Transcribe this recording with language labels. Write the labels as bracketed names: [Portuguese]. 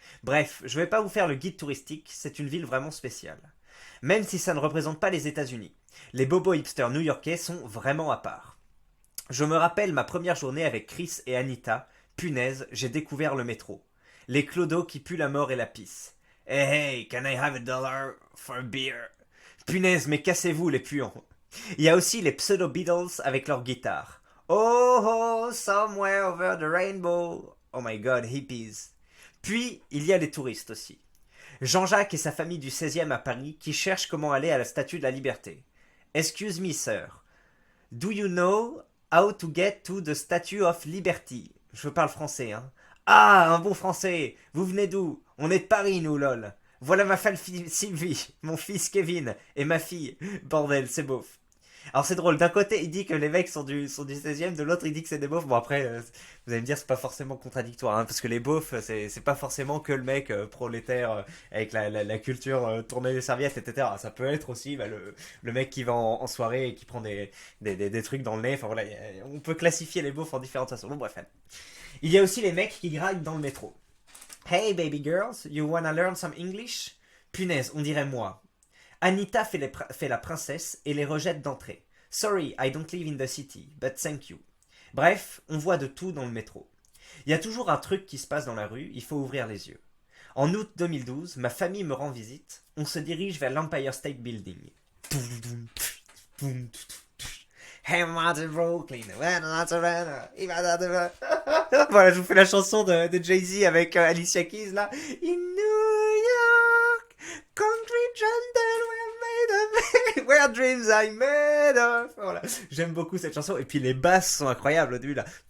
[French] Bref, je vais pas vous faire le guide touristique, c'est une ville vraiment spéciale. Même si ça ne représente pas les États-Unis. Les bobos hipsters new-yorkais sont vraiment à part. Je me rappelle ma première journée avec Chris et Anita. Punaise, j'ai découvert le métro. Les clodos qui puent la mort et la pisse. [English] Hey, hey, can I have $1 for a beer? [French] Punaise, mais cassez-vous les puants. Il y a aussi les pseudo-Beatles avec leur guitare. [English] Oh oh, somewhere over the rainbow. Oh my god, hippies. [French] Puis, il y a les touristes aussi. Jean-Jacques et sa famille du 16e à Paris qui cherchent comment aller à la Statue de la Liberté. [English] Excuse me, sir. Do you know how to get to the Statue of Liberty? [French] Je parle français, hein. Ah, un bon français. Vous venez d'où? On est de Paris, nous, lol. Voilà ma femme Sylvie, mon fils Kevin et ma fille. Bordel, c'est beauf. Alors c'est drôle, d'un côté il dit que les mecs sont du 16e, de l'autre il dit que c'est des beaufs. Bon après, vous allez me dire c'est pas forcément contradictoire, hein, parce que les beaufs c'est pas forcément que le mec prolétaire avec la culture tourner les serviettes, etc. Ça peut être aussi bah, le mec qui va en soirée et qui prend des trucs dans le nez. Enfin voilà, on peut classifier les beaufs en différentes façons. Bon bref. Il y a aussi les mecs qui graillent dans le métro. [English] Hey baby girls, you wanna learn some English? [French] Punaise, on dirait moi. Anita fait la princesse et les rejette d'entrée. [English] Sorry, I don't live in the city, but thank you. [French] Bref, on voit de tout dans le métro. Il y a toujours un truc qui se passe dans la rue, il faut ouvrir les yeux. En août 2012, ma famille me rend visite. On se dirige vers l'Empire State Building. Hey, Martin Brooklyn, voilà, je vous fais la chanson de Jay-Z avec Alicia Keys là. [English] In New York, concrete jungle where dreams are made of. [French] Voilà, j'aime beaucoup cette chanson et puis les basses sont incroyables au début là.